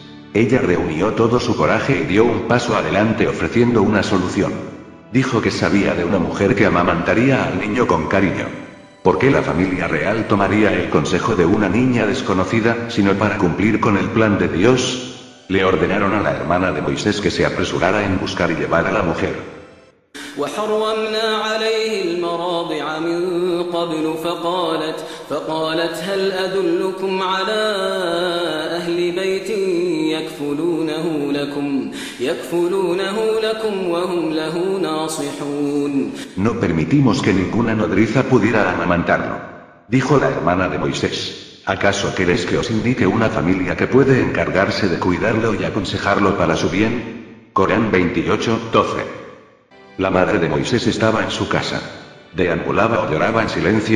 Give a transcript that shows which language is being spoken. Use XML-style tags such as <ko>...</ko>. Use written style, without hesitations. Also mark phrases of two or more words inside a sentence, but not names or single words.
<es>Ella reunió todo su coraje y dio un paso adelante ofreciendo una solución. Dijo que sabía de una mujer que amamantaría al niño con cariño. ¿Por qué la familia real tomaría el consejo de una niña desconocida, sino para cumplir con el plan de Dios? Le ordenaron a la hermana de Moisés que se apresurara en buscar y llevar a la mujer.</es> <ar>وحرمنا عليه المراضع من قبل فقالت هل أدلكم على أهل بيت يكفلونه لكم وهم له ناصحون.</ar> <es>No permitimos que ninguna nodriza pudiera amamantarlo, dijo la hermana de Moisés. ¿Acaso queréis que os indique una familia que puede encargarse de cuidarlo y aconsejarlo para su bien? Corán 28, 12. La madre de Moisés estaba en su casa. ¿Deambulaba o lloraba en silencio?</es>